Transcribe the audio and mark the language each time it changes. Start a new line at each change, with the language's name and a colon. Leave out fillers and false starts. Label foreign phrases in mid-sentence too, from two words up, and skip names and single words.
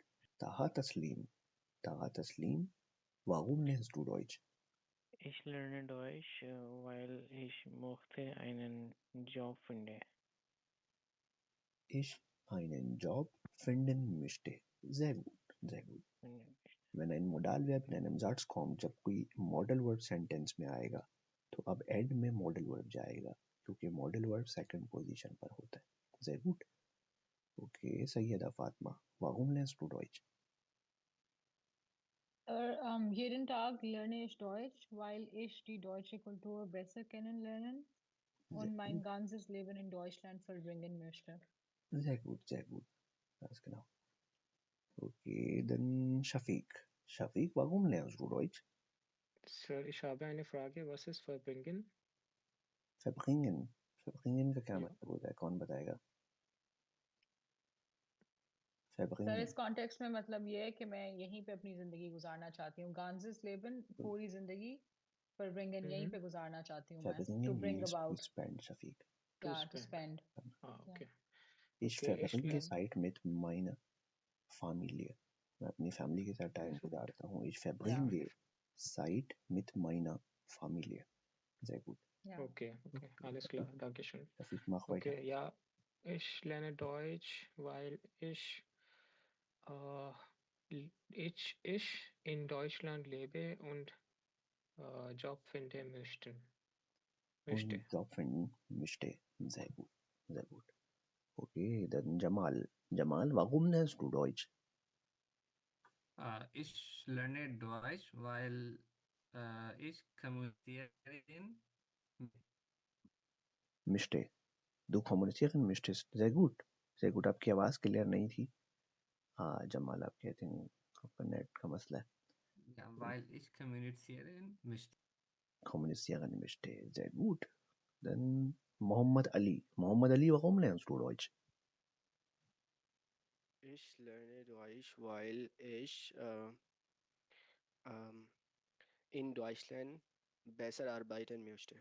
German: Taha Taslim, warum lernst du Deutsch? Ich lerne Deutsch, weil ich möchte einen Job finden. Ich einen Job finden möchte. Sehr gut, sehr gut. Wenn ein Modalverb in einem Satz kommt,
Hindi: जब कोई
English: modal verb sentence
Hindi: में आएगा तो अब end में
English: modal verb
Hindi: जाएगा क्योंकि
English: modal verb second position
Hindi: पर होता है.
German: Sehr gut. Okay, Sayyida Fatma. Warum lernst du Deutsch? Jeden Tag lerne ich Deutsch, weil ich die deutsche Kultur besser kennenlernen Sehr und mein gut. ganzes Leben in Deutschland verbringen möchte. Sehr gut, sehr gut. Ganz genau. Okay, dann Shafiq. Shafiq, warum lernst du Deutsch? Sir, ich habe eine Frage. Was ist verbringen? Verbringen. Verbringen
Hindi: का क्या
German: Ja.
Hindi: मतलब होता है? कौन बताएगा? सर
German: Verbringen.
Hindi: इस कॉन्टेक्स्ट में मतलब ये है कि मैं यहीं पे अपनी जिंदगी गुजारना चाहती हूँ.
German: Ganzes Leben,
Hindi: पूरी जिंदगी verbringen यहीं पे गुजारना चाहती हूँ मैं.
English: To
German: Verbringen
English: bring means to about. spend, Shafiq. To Yeah, to spend. spend. Ah, Yeah. okay.
German: Ich Okay, ich verbringe lerne. Zeit mit meiner Familie.
Hindi: मैं अपनी फैमिली के साथ टाइम
German: Sehr gut.
Hindi: गुजारता हूँ.
German: Ich verbringe Zeit mit meiner Familie. Sehr gut.
English: Yeah.
German: Okay, okay. Alles klar. Dankeschön. Shafiq, mach weiter. Okay, ja. Ich lerne Deutsch, weil äh, ich in Deutschland lebe und Job finden möchte. Und Job finden möchte. Sehr gut. Sehr gut. Okay, dann Jamal. Jamal, warum lernst du Deutsch? Ich lerne Deutsch, weil ich kommunizieren Möchte. Du kommunizieren möchtest. Sehr gut. Sehr gut.
Hindi: आपकी आवाज़ क्लियर नहीं थी. हाँ जमाल आपके
English: I think
Hindi: आपका नेट का मसला है.
German: ja, weil ich kommunizieren möchte. Kommunizieren möchte. Sehr gut. Dann Muhammad Ali. Muhammad Ali, warum lernst du Deutsch? Ich lerne Deutsch, weil ich in Deutschland besser arbeiten möchte.